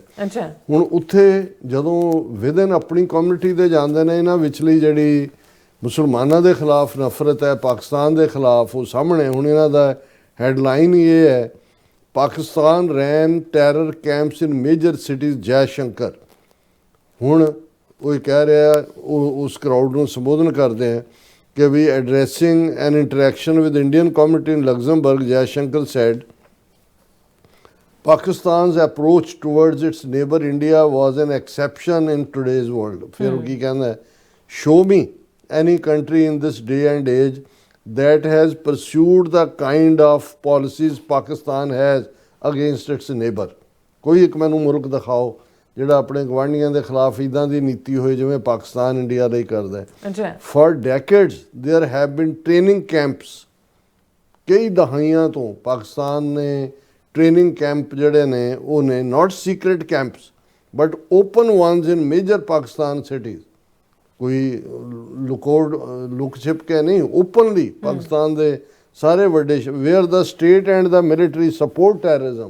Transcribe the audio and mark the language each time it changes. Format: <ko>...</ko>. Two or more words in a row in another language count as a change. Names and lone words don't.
<pa>ਹੁਣ ਉੱਥੇ ਜਦੋਂ ਵਿਦਨ ਆਪਣੀ ਕਮਿਊਨਿਟੀ ਦੇ ਜਾਂਦੇ ਨੇ, ਇਹਨਾਂ ਵਿਚਲੀ ਜਿਹੜੀ ਮੁਸਲਮਾਨਾਂ ਦੇ ਖਿਲਾਫ ਨਫ਼ਰਤ ਹੈ, ਪਾਕਿਸਤਾਨ ਦੇ ਖਿਲਾਫ, ਉਹ ਸਾਹਮਣੇ ਹੁਣ ਇਹਨਾਂ ਦਾ ਹੈਡਲਾਈਨ ਹੀ ਇਹ ਹੈ,</pa> <en>Pakistan ran terror camps in major cities Jaishankar.</en> <pa>ਹੁਣ ਉਹ ਕਹਿ ਰਿਹਾ, ਉਹ ਉਸ ਕਰਾਊਡ ਨੂੰ ਸੰਬੋਧਨ ਕਰਦੇ ਆ ਕਿ</pa> <en>while addressing an interaction with Indian community in Luxembourg, Jaishankar said Pakistan's approach towards its neighbor India was an exception in today's world.</en> <pa>ਫਿਰ ਉਹ ਕੀ ਕਹਿੰਦਾ,</pa> <en>show me any country in this day and age that has pursued the kind of policies Pakistan has against its neighbor.</en> <pa>ਕੋਈ ਇੱਕ ਮੈਨੂੰ ਮੁਲਕ ਦਿਖਾਓ ਜਿਹੜਾ ਆਪਣੇ ਗਵਾਂਢੀਆਂ ਦੇ ਖਿਲਾਫ ਇੱਦਾਂ ਦੀ ਨੀਤੀ ਹੋਈ ਜਿਵੇਂ ਪਾਕਿਸਤਾਨ ਇੰਡੀਆ ਲਈ ਕਰਦਾ ਹੈ।</pa> <en>For decades there have been training camps,</en> <pa>ਕਈ ਦਹਾਈਆਂ ਤੋਂ ਪਾਕਿਸਤਾਨ ਨੇ ਟ੍ਰੇਨਿੰਗ ਕੈਂਪ ਜਿਹੜੇ ਨੇ ਉਹ ਨੇ,</pa> <en>not secret camps but open ones in major Pakistan cities.</en> <pa>ਕੋਈ ਲੁਕ ਛਿਪ ਕੇ ਨਹੀਂ, ਓਪਨਲੀ ਪਾਕਿਸਤਾਨ ਦੇ ਸਾਰੇ ਵੱਡੇ,</pa> <en>where the state and the military support terrorism.</en>